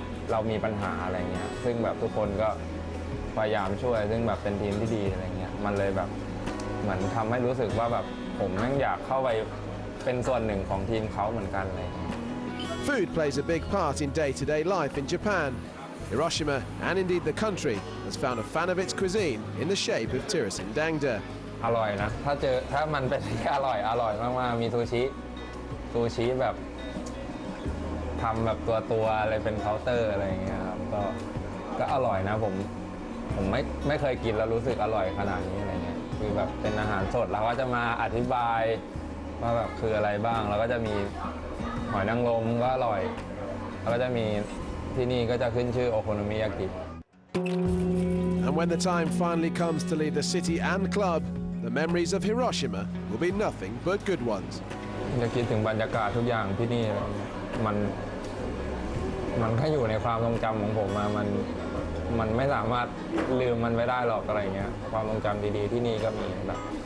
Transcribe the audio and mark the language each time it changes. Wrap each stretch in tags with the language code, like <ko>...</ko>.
<th>เรามีปัญหาอะไรเงี้ยซึ่งแบบทุกคนก็พยายามช่วยซึ่งแบบเป็นทีมที่ดีอะไรเงี้ยมันเลยแบบเหมือนทำให้รู้สึกว่าแบบผมนั่งอยากเข้าไปเป็นส่วนหนึ่งของทีมเขาเหมือนกันเลย</th> <en>Food plays a big part in day-to-day life in Japan. Hiroshima, and indeed the country, has found a fan of its cuisine in the shape of Tirasin Dangda.</en> <th>อร่อยนะถ้ามันเป็นที่อร่อยมากๆมีซูชิแบบทำแบบตัวอะไรเป็นเคาน์เตอร์อะไรอย่างเงี้ยครับก็อร่อยนะผมไม่เคยกินแล้วรู้สึกอร่อยขนาดนี้อะไรเงี้ยคือแบบเป็นอาหารสดเราก็จะมาอธิบายว่าแบบคืออะไรบ้างแล้วก็จะมีหอยนางรมก็อร่อยแล้วก็จะมีที่นี่ก็จะขึ้นชื่อโอโคโนมิยากิ</th> <en>And when the time finally comes to leave the city and club, the memories of Hiroshima will be nothing but good ones.</en> <th>จะคิดถึงบรรยากาศทุกอย่างที่นี่มันก็อยู่ในความทรงจำของผมมันไม่สามารถลืมมันไว้ได้หรอกอะไรเงี้ยความทรงจำดีๆที่นี่ก็มีแบบ</th>